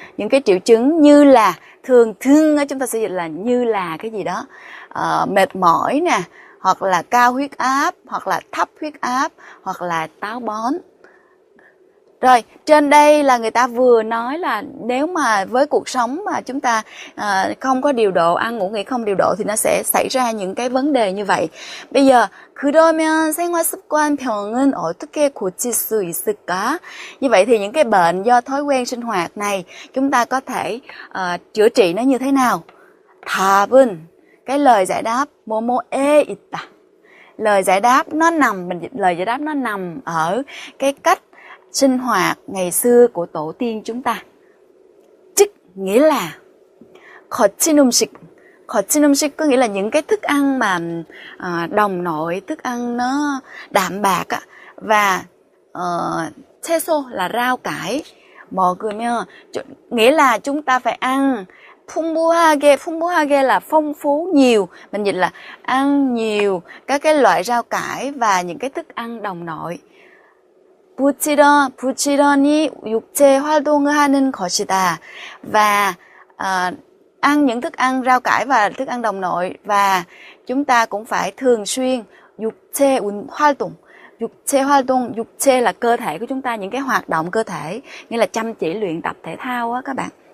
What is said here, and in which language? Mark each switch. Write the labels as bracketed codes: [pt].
[vi] cái triệu chứng như là thường chúng ta sẽ dịch là như là cái gì đó, mệt mỏi nè, hoặc là cao huyết áp, hoặc là thấp huyết áp, hoặc là táo bón. Rồi, trên đây là người ta vừa nói là nếu mà với cuộc sống mà chúng ta không có điều độ, ăn ngủ nghỉ không điều độ thì nó sẽ xảy ra những cái vấn đề như vậy. Bây giờ, [ko] 그러면 생활습관병은 어떻게 고칠 수 있을까? [vi] Như vậy thì những cái bệnh do thói quen sinh hoạt này chúng ta có thể chữa trị nó như thế nào? [ko] 답은, [vi] cái lời giải đáp, [ko] 뭐뭐에 있다. [vi] Lời giải đáp nó nằm ở cái cách sinh hoạt ngày xưa của tổ tiên chúng ta. Tức nghĩa là [ko] 거친 음식 [vi] có nghĩa là những cái thức ăn mà đồng nội, thức ăn nó đạm bạc á, và 채소 là rau cải. [ko] 먹으면 [vi] nghĩa là chúng ta phải ăn [ko] 풍부하게 [vi] là phong phú, nhiều. Mình dịch là ăn nhiều các cái loại rau cải và những cái thức ăn đồng nội. [ko] 부지런히 육체 활동을 하는 것이다. [vi] Và ăn những thức ăn rau cải và thức ăn đồng nội, và chúng ta cũng phải thường xuyên 육체 활동. Dục chế hoạt động, dục chế là cơ thể của chúng ta, những cái hoạt động cơ thể, nghĩa là chăm chỉ luyện tập thể thao á các bạn.